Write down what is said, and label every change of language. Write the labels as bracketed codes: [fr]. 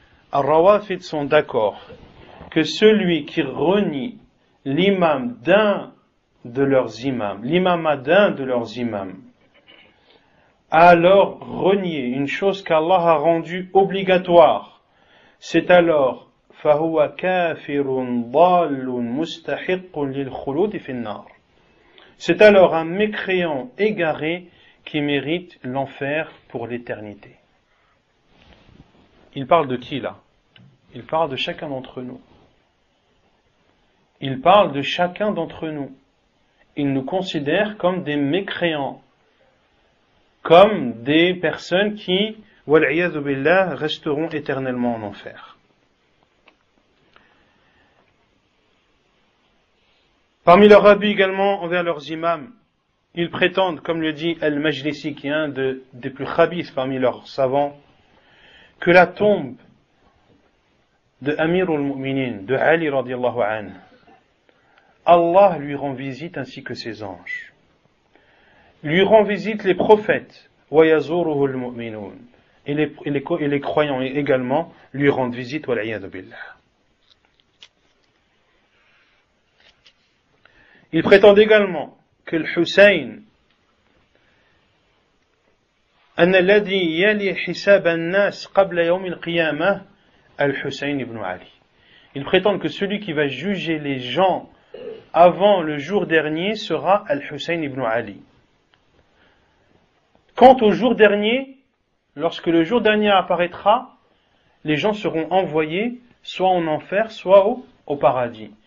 [fr] Al-Rawafid sont d'accord que celui qui renie l'imam d'un de leurs imams, l'imama d'un de leurs imams, a alors renié une chose qu'Allah a rendue obligatoire. C'est alors [ar] فَهُوَ كَافِرٌ ضَالٌ مُسْتَحِقٌ لِلْخُلُودِ فِي النَّارِ. [fr] C'est alors un mécréant égaré qui mérite l'enfer pour l'éternité. Il parle de qui là? Il parle de chacun d'entre nous. Il parle de chacun d'entre nous. Il nous considère comme des mécréants, comme des personnes qui, wal-'iyadhu billah, resteront éternellement en enfer. Parmi leurs abus également envers leurs imams, ils prétendent, comme le dit Al-Majlisi, qui est un des plus khabiths parmi leurs savants, que la tombe de Amir al-Mu'minin, de Ali radiallahu anhu, Allah lui rend visite ainsi que ses anges. Lui rend visite les prophètes, [ar] وَيَزُورُهُ الْمُؤْمِنُونَ, [fr] et les croyants également lui rendent visite, [ar] وَالْعِيَاذُ بِاللَّهِ. [fr] Ils prétendent également que le Hussein, [ar] أن الذي يلي حساب الناس قبل يوم القيامة الحسين ibn Ali. [fr] Ils prétendent que celui qui va juger les gens avant le jour dernier sera Al-Hussein ibn Ali. Quant au jour dernier, lorsque le jour dernier apparaîtra, les gens seront envoyés soit en enfer, soit au paradis.